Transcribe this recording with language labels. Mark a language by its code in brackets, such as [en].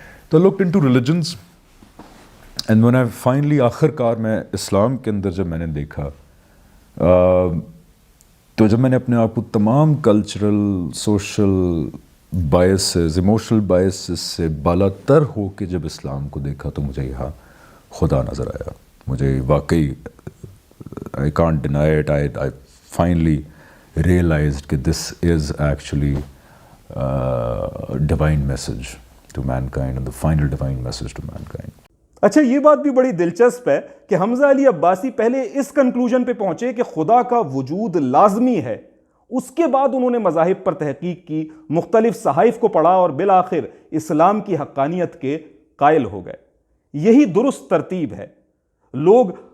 [ur] تو [en] looked into religions and when I finally [ur] آخر کار میں اسلام کے اندر جب میں نے دیکھا، تو جب میں نے اپنے آپ کو تمام cultural, social biases, emotional biases سے بالا تر ہو کے جب اسلام کو دیکھا تو مجھے یہاں خدا نظر آیا. مجھے واقعی [en] I can't deny it. I finally realized that this is actually a divine message to mankind, and the final divine message to mankind. [ur] اچھا، یہ بات بھی بڑی دلچسپ ہے کہ حمزہ علی عباسی پہلے اس کنکلوژن پہ پہنچے کہ خدا کا وجود لازمی ہے. اس کے بعد انہوں نے مذاہب پر تحقیق کی، مختلف صحائف کو پڑھا اور بالآخر اسلام کی حقانیت کے قائل ہو گئے. یہی درست ترتیب ہے. لوگ